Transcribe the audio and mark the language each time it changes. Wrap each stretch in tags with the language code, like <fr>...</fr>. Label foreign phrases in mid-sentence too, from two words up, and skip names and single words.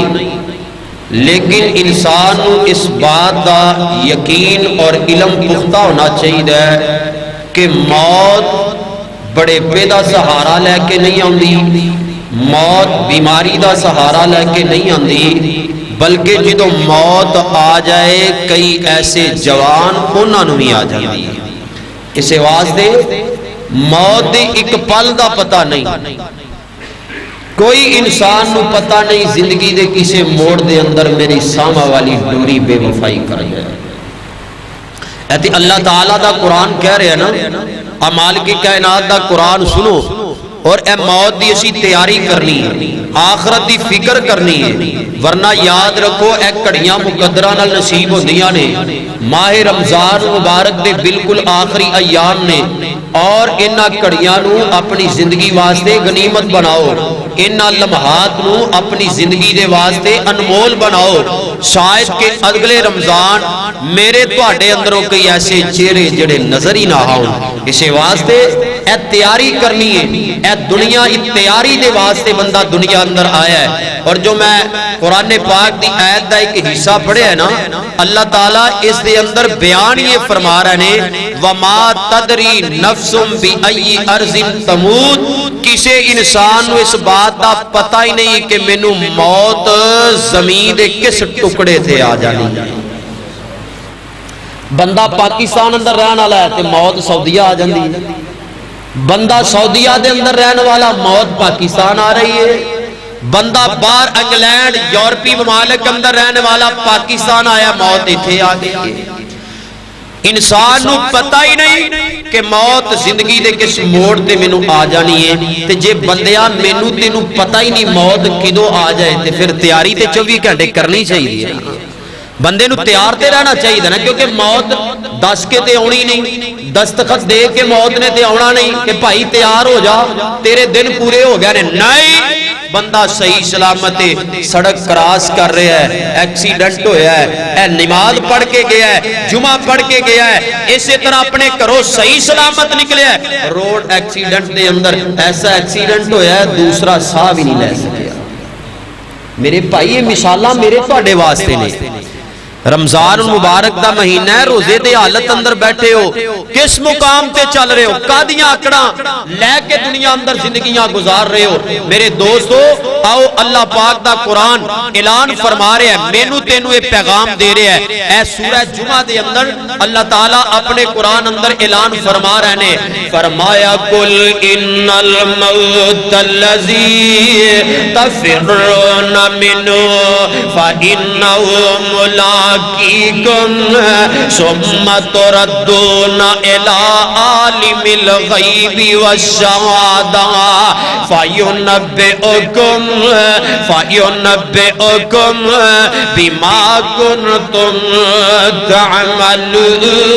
<pa>لیکن انسان نو اس بات دا یقین اور علم پختہ ہونا چاہیے کہ موت بڑھیپے دا سہارا لے کے نہیں آندی، موت بیماری دا سہارا لے کے نہیں آندی، بلکہ جدو موت آ جائے کئی ایسے جوان انہاں نوں بھی آ جاندی ہے۔ اس واسطے موت دی ایک پل دا پتہ نہیں، کوئی انسان نو پتہ نہیں زندگی دے کسے موڑ دے اندر میری سامہ والی ڈوری بے وفائی کر جائے۔ ایتی اللہ تعالیٰ دا قرآن کہہ رہے ہیں نا، اعمال کی کائنات دا قرآن سنو، اور اے موت دی اسی تیاری کرنی ہے، آخرت دی فکر کرنی ہے، ورنہ یاد رکھو اے کڑیاں مقدرہ نال نصیب ہوندیاں نے۔ ماہ رمضان مبارک دے بالکل آخری ایام نے، اور انہاں کڑیاں نو اپنی زندگی واسطے غنیمت بناؤ، انہاں لمحات نو اپنی زندگی دے واسطے انمول بناؤ، شاید کہ اگلے رمضان میرے تواڈے اندروں کئی ایسے چہرے جڑے نظر ہی نہ آؤں۔ اس واسطے اے تیاری کرنی ہے، اے دنیا تیاری دے واسطے بندہ دنیا اندر آیا ہے۔ اور جو میں قرآن پاک دی آیت دا ایک حصہ پڑھے ہے نا، اللہ تعالیٰ اس دے اندر بیان یہ فرما رہے ہیں</pa> <ar>وَمَا تَدْرِي نَفْسٌ بِأَيِّ أَرْضٍ تَمُوتُ،</ar> <pa>کسے انسان نو اس بات دا پتہ ہی نہیں کہ مینوں موت زمین دے کس ٹکڑے تھے آ جانی۔ بندہ پاکستان اندر رہن والا ہے تے موت سعودیہ آ جاندی ہے، بندہ سعودیہ دے اندر رہن والا موت پاکستان آ رہی ہے، بندہ باہر انگلینڈ یورپی ممالک اندر رہنے والا پاکستان آیا، موت ایتھے آ گئی ہے۔ انسان نو پتہ ہی نہیں کہ موت زندگی دے کس موڑ تے مینوں آ جانی ہے۔ تے جے بندیاں مینوں تینوں پتہ ہی نہیں موت کدوں آ جائے تے پھر تیاری تے 24 گھنٹے کرنی چاہیے۔ بندے نو تیار تے رہنا چاہیے نا، کیونکہ موت دس کے تے آنی نہیں، دستخط دے کے موت نے تے آنا نہیں کہ بھائی تیار ہو جا تیرے دن پورے ہو گئے نہیں۔ بندہ صحیح سلامت سڑک کراس کر رہا ہے، ایکسیڈنٹ ہویا ہے، اے نماز پڑھ کے گیا ہے، جمعہ پڑھ کے گیا ہے، اسی طرح اپنے گھروں صحیح سلامت نکلے ہے،</pa> <en>road accident</en> <pa>دے اندر ایسا ایکسیڈنٹ ہویا ہے دوسرا ساہ بھی نہیں لے سکیا۔ میرے بھائی یہ مثالاں میرے تواڈے واسطے نے۔ رمضان مبارک دا مہینہ ہے، روزے دے حالت اندر بیٹھے ہو، کس مقام تے چل رہے ہو، کادیاں اکڑاں لے کے دنیا اندر زندگیاں گزار رہے ہو۔ میرے دوستو آؤ اللہ پاک دا قرآن اعلان فرما رہے ہیں، مینوں تینوں یہ پیغام دے رہے ہیں۔ اے سورہ جمعہ دے اندر اللہ تعالیٰ اپنے قرآن اندر اعلان فرما رہے ہیں، فرمایا</pa> <ar>قل ان الموت الذی تفرون منہ فإنہ ملاقیکم ثم تردون الی عالم الغیب والشہادہ فینبئکم بما کنتم تعملون۔</ar>